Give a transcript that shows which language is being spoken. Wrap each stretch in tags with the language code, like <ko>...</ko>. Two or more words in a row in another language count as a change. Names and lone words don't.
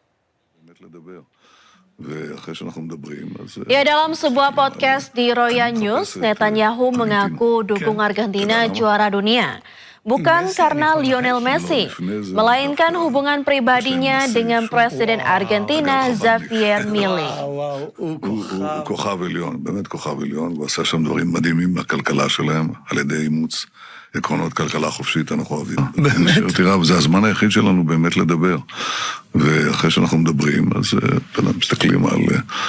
<id>Ya, dalam sebuah podcast di Roya News, Netanyahu mengaku dukung Argentina juara dunia. Bukan karena Lionel Messi, melainkan hubungan pribadinya dengan Presiden Argentina Javier Milei.</id> <he>הוא כוכב עליון, באמת כוכב עליון, הוא עשה שם דברים מדהימים בכלכלה שלהם, על ידי אימוץ עקרונות כלכלה חופשית, אנחנו אוהבים. באמת? תראה, זה הזמן היחיד שלנו באמת לדבר. ואחרי שאנחנו מדברים, אז מסתכלים על...</he>